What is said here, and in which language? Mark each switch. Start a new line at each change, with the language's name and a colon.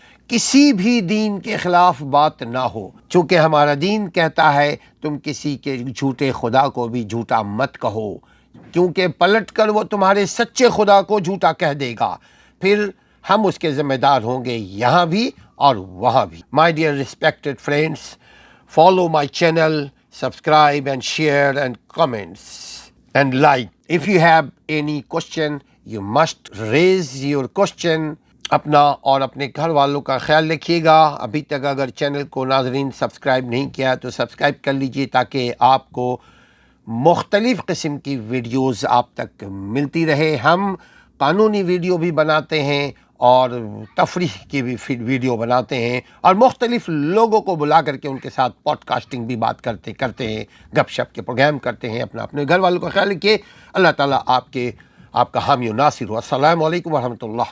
Urdu: کسی بھی دین کے خلاف بات نہ ہو، چونکہ ہمارا دین کہتا ہے تم کسی کے جھوٹے خدا کو بھی جھوٹا مت کہو، کیونکہ پلٹ کر وہ تمہارے سچے خدا کو جھوٹا کہہ دے گا، پھر ہم اس کے ذمہ دار ہوں گے یہاں بھی اور وہاں بھی۔
English: My dear respected friends, follow my channel, subscribe and share and comments and like. If you have any question, you must raise your question.
Urdu: اپنا اور اپنے گھر والوں کا خیال رکھیے گا۔ ابھی تک اگر چینل کو ناظرین سبسکرائب نہیں کیا تو سبسکرائب کر لیجئے تاکہ آپ کو مختلف قسم کی ویڈیوز آپ تک ملتی رہے۔ ہم قانونی ویڈیو بھی بناتے ہیں اور تفریح کی بھی ویڈیو بناتے ہیں، اور مختلف لوگوں کو بلا کر کے ان کے ساتھ پوڈ کاسٹنگ بھی بات کرتے ہیں، گپ شپ کے پروگرام کرتے ہیں۔ اپنے گھر والوں کا خیال رکھیے۔ اللہ تعالیٰ آپ کا حامی و ناصر ہو۔ السلام علیکم ورحمۃ اللہ۔